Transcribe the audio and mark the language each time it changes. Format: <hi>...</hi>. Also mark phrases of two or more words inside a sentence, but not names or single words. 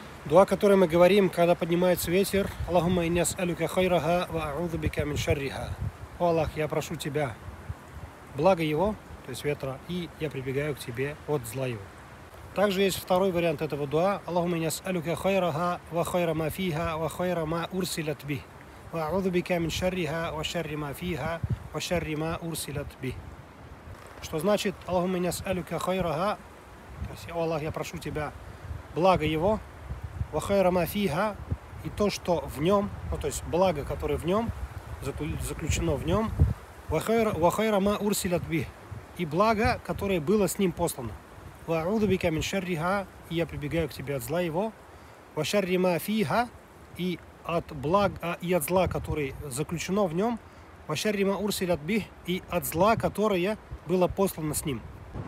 <ru>Дуа, который мы говорим, когда поднимается ветер.</ru> <ar>اللهم إني أسألك خيرها وأعوذ بك من شرها.</ar> <ru>О Аллах, я прошу тебя благо его, то есть ветра, и я прибегаю к тебе от зла его. Также есть второй вариант этого дуа.</ru> <ar>اللهم إني أسألك خيرها وخير ما فيها وخير ما أرسلت به. وأعوذ بك من شرها وشر ما فيها وشر ما أرسلت به.</ar> <ru>Что значит</ru> <ar>اللهم إني أسألك خيرها,</ar> <ru>то есть, о Аллах, я прошу тебя благо его,</ru> <ar>وخير ما فيها,</ar> <ru>и то, что в нем, ну, то есть благо, которое в нем, заключено в нем,</ru> <ar>وخير ما أرسلت به,</ar> <ru>и благо, которое было с ним послано.</ru> <ar>وأعوذ بك من شرها,</ar> <ru>и я прибегаю к тебе от зла его,</ru> <ar>وشر ما فيها,</ar> <ru>и от зла, которое заключено в нем,</ru> <ar>وشر ما أرسلت به,</ar> <ru>и от зла, которое было послано с ним.</ru>